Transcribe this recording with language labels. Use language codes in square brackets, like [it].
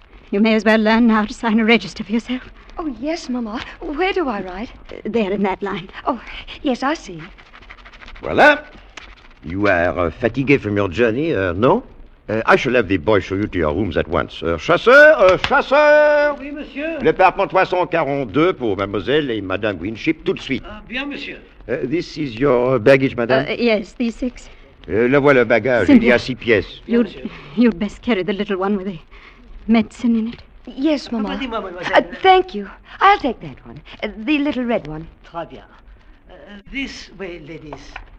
[en] You may as well learn now to sign a register for yourself. Oh, yes, Mama. Where do I write? There in that line. Oh, yes, I see. [fr] Voilà. [en] You are fatigued from your journey, no? I shall have the boy show you to your rooms at once. [fr] Chasseur, chasseur! Oui, monsieur. L'appartement 342 pour mademoiselle et madame Winship, tout de suite. Bien, monsieur. [en] This is your baggage, madame? Yes, these six. [fr] La voilà, bagage. Simple. Il y a six pièces. [en] You'd best carry the little one with the medicine in it. Yes, Mama. Thank you. I'll take that one. The little red one. [fr] Très bien. [en] This way, ladies.